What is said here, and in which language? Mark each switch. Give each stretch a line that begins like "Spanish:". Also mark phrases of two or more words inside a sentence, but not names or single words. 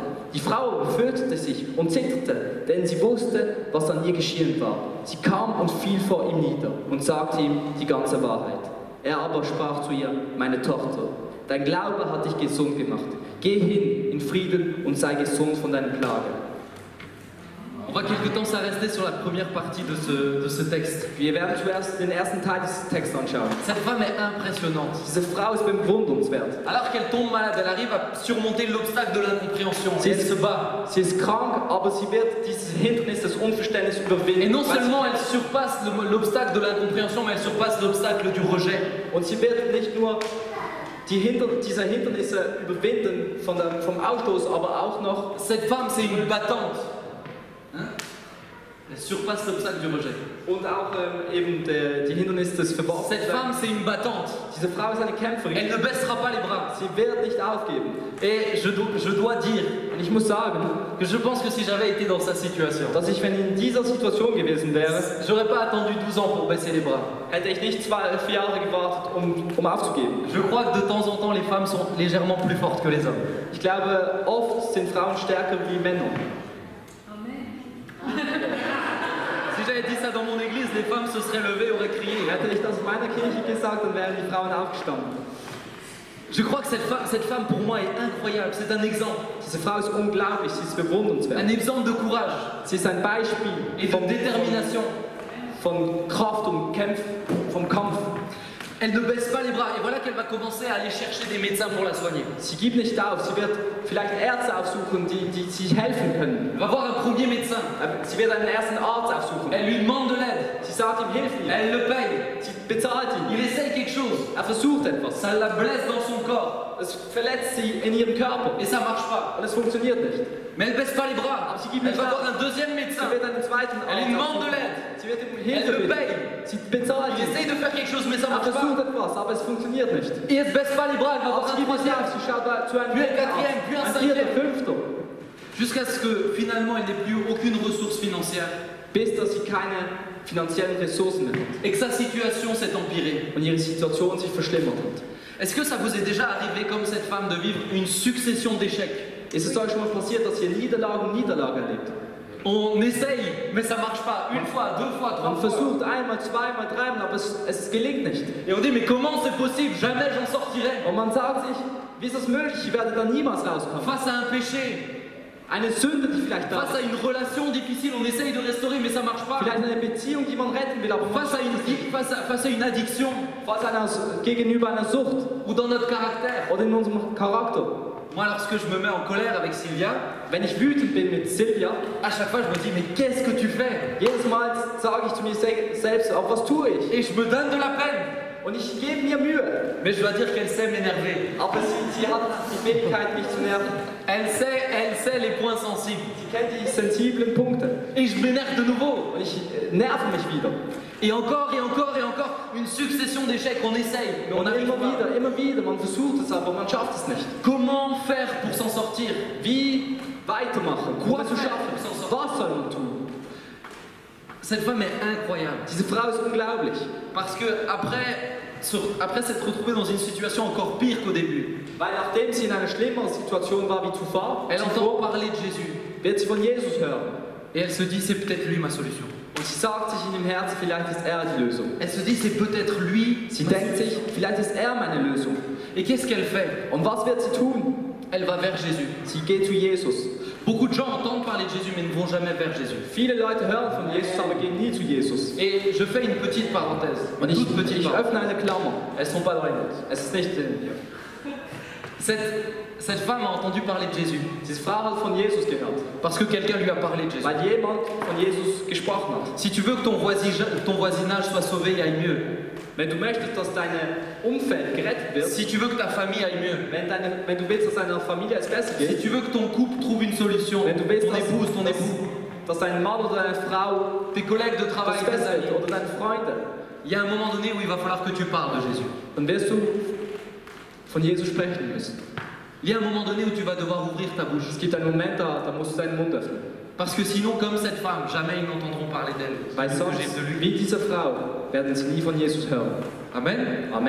German: Die Frau fürchtete sich und zitterte, denn sie wusste, was an ihr geschehen war. Sie kam und fiel vor ihm nieder und sagte ihm die ganze Wahrheit. Er aber sprach zu ihr, meine Tochter, dein Glaube hat dich gesund gemacht. Geh hin in Frieden und sei gesund von deiner Plage.
French: On va quelque temps s'arrêter sur la première partie de ce texte.
German: Wir werden zuerst den ersten Teil dieses Textes anschauen.
French: Cette femme est impressionnante.
German: Diese Frau ist bewundernswert.
French: Alors qu'elle tombe malade, elle arrive à surmonter l'obstacle de l'incompréhension. Elle se bat.
German: Sie ist krank, aber sie wird dieses Hindernis des Unverständnisses überwinden.
French: Et non seulement elle surpasse l'obstacle de l'incompréhension, mais elle surpasse l'obstacle du rejet.
German: Und sie wird nicht nur diese Hindernisse überwinden vom Ausstoß, aber auch noch.
French: Cette femme, c'est une battante. Hein? Elle surpasse l'obstacle du rejet.
German: Und auch eben die Hindernisse des Verborgenen.
French: Cette femme, c'est une battante.
German: Diese Frau ist eine Kämpferin.
French: Elle ne baissera pas les bras.
German: Sie wird nicht aufgeben.
French: Et je dois dire,
German: und ich muss sagen,
French: que je pense que si j'avais été dans sa situation,
German: dass ich, wenn in dieser Situation gewesen wäre,
French: j'aurais pas attendu 12 ans pour baisser les bras.
German: Hätte ich nicht 4 Jahre gewartet, um aufzugeben.
French: Je crois que de temps en temps, les femmes sont légèrement plus fortes que les hommes.
German: Ich glaube, oft sind Frauen stärker wie Männer.
French: Si j'avais dit ça dans mon église, les femmes se seraient levées et auraient crié.
German: Hätte ich das in meiner Kirche gesagt, dann wären die Frauen aufgestanden.
French: Je crois que cette femme pour moi est incroyable, c'est un exemple.
German: Diese Frau ist unglaublich, sie ist bewundernswert.
French: Un exemple de courage.
German: Sie ist ein Beispiel
French: et de détermination.
German: Von Kraft und vom Kampf.
French: Elle ne baisse pas les bras et voilà qu'elle va commencer à aller chercher des médecins pour la soigner.
German: Sie gibt nicht auf, sie wird vielleicht Ärzte aufsuchen, die sich helfen können.
French: Elle va voir un premier médecin.
German: Sie wird einen ersten Arzt aufsuchen.
French: Elle lui demande de l'aide.
German: Sie sagt ihm, hilf mir.
French: Elle le paye.
German: Sie bezahlt ihn.
French: Il essaye quelque chose.
German: Versucht etwas.
French: Ça la blesse dans son corps.
German: Es verletzt sie in ihrem Körper.
French: Et ça marche pas.
German: Und es funktioniert nicht.
French: Mais elle baisse pas les bras. Elle va voir un deuxième médecin.
German: Sie wird einen zweiten Arzt.
French: Elle lui demande de l'aide.
German: Sie wird ihm
French: Elle
German: Hilfe
French: le
German: bitten.
French: paye.
German: Sie bezahlt
French: Il
German: ihn.
French: essaye de faire quelque chose, mais ça marche pas.
German: Versucht etwas, aber es funktioniert nicht.
French: Et elle baisse pas les bras. Elle va voir un troisième.
German: Sie schaut zu einem
French: Puis un quatrième, puis un cinquième.
German: Fünfter.
French: Jusqu'à ce que finalement elle n'ait plus aucune ressource financière.
German: Bis dass sie keine finanziellen Ressourcen mehr hat.
French: Et que sa situation s'est empirée.
German: Und ihre Situation sich verschlimmert hat.
French: Est-ce que ça vous est déjà arrivé comme cette femme de vivre une succession d'échecs?
German: Ist es euch schon mal passiert, dass ihr Niederlagen erlebt?
French: On essaye, mais ça marche pas. Une fois, deux fois, trois
German: Man
French: fois.
German: versucht einmal, zweimal, dreimal, aber es gelingt nicht.
French: Et on dit, mais comment c'est possible? Jamais j'en sortirai.
German: Und man sagt sich, wie ist das möglich? Ich werde da niemals rauskommen.
French: Face à un péché,
German: eine Sünde, die vielleicht da
French: face à une relation difficile, on essaye de restaurer, mais ça marche pas.
German: Vielleicht eine Beziehung, die man retten will, aber
French: face à une addiction,
German: gegenüber einer Sucht,
French: ou dans notre caractère,
German: oder in unserem Charakter.
French: Moi, lorsque je me mets en colère avec Sylvia,
German: wenn ich wütend bin mit Silvia,
French: à chaque fois je me dis, mais qu'est-ce que tu fais?
German: Jedes Mal sage ich zu mir selbst, aber was tue ich?
French: Et je me donne de la peine.
German: Und ich gebe mir Mühe.
French: Mais je dois dire qu'elle sait m'énerver.
German: Aber sie hat die Fähigkeit, mich zu nerven.
French: Elle sait les points sensibles.
German: Sie kennt die sensiblen Punkte.
French: Et je m'énerve de nouveau.
German: Und ich nerve mich wieder.
French: Et encore, et encore, et encore, une succession d'échecs, on essaye, mais on n'arrive pas.
German: Immer wieder, man versucht es, aber man schafft es nicht.
French: Comment faire pour s'en sortir?
German: Wie weitermachen? Quoi zu schaffen? Was soll man tun?
French: Cette femme est incroyable.
German: Diese Frau ist unglaublich.
French: Parce que après s'être retrouvée dans une situation encore pire qu'au début,
German: weil nachdem sie in einer schlimmeren Situation war wie zuvor,
French: elle entend parler de Jésus.
German: Wird sie von Jesus hören.
French: Et elle se dit, c'est peut-être lui ma solution.
German: Und sie sagt sich in ihrem Herzen, vielleicht ist er die Lösung.
French: Elle se dit, c'est peut-être lui.
German: Sie denkt sich, vielleicht ist er meine Lösung.
French: Et qu'est-ce qu'elle fait?
German: Und was wird sie tun?
French: Elle va vers Jésus.
German: Sie geht zu Jesus.
French: Beaucoup de gens entendent parler de Jésus, mais ne vont jamais vers Jésus.
German: Viele Leute hören von Jesus, aber gehen nie zu Jesus.
French: Et je fais une petite parenthèse.
German: Und ich öffne eine Klammer.
French: Elles sont pas dans les notes.
German: Es ist nicht
French: Cette femme a entendu parler de Jésus.
German: Diese Frau hat von Jesus gehört.
French: Parce que quelqu'un lui a parlé de Jésus.
German: Weil jemand von Jesus gesprochen hat.
French: Si tu veux que ton voisinage soit sauvé et aille mieux,
German: Wenn du möchtest, dass dein Umfeld gerettet wird,
French: si tu veux que ta famille aille mieux,
German: wenn du willst, dass deiner Familie es besser
French: si
German: geht,
French: tu veux que ton couple trouve une solution,
German: wenn du willst,
French: ton épouse, ton époux,
German: dass dein Mann oder deine Frau
French: tes collègues de travail,
German: das
French: tes
German: besser
French: amis,
German: wird oder deine Freunde,
French: il y a un moment donné où il va falloir que tu parles de Jésus.
German: dann wirst du von Jesus sprechen müssen.
French: Il y a un moment donné où tu vas devoir ouvrir ta bouche.
German: Es gibt einen Moment, da musst du deinen Mund öffnen.
French: Parce que sinon, comme cette femme, jamais ils n'entendront parler d'elle.
German: Weil
French: C'est ce que
German: sonst,
French: j'ai de lui.
German: wie diese Frau, werden sie nie von Jesus hören.
French: Amen.
German: Amen.